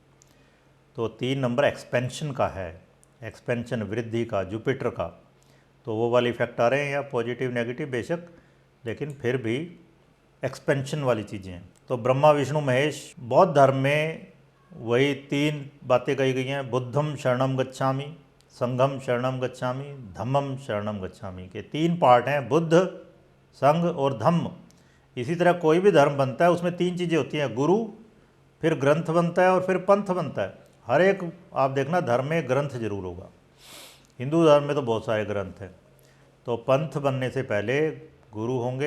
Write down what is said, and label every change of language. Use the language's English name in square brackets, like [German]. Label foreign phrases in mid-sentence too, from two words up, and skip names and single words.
[Hindi] तो 3 नंबर एक्सपेंशन का है, एक्सपेंशन वृद्धि का, जुपिटर का। तो वो वाले इफेक्ट आ रहे हैं या [English] positive negative [Hindi] बेशक, लेकिन फिर भी एक्सपेंशन वाली चीज़ें हैं। तो ब्रह्मा विष्णु महेश, बौद्ध धर्म में वही 3 बातें कही गई हैं, [Pali] बुद्धम शरणम गच्छामि, संघम शरणम गच्छामि, धम्मम शरणम गच्छामि [Hindi] के 3 पार्ट हैं, बुद्ध, संघ और धम्म। इसी तरह कोई भी धर्म बनता है उसमें 3 चीज़ें होती हैं, गुरु, फिर ग्रंथ बनता है और फिर पंथ बनता है। हर एक आप देखना धर्म में ग्रंथ जरूर होगा। हिंदू धर्म में तो बहुत सारे ग्रंथ हैं। तो पंथ बनने से पहले गुरु होंगे।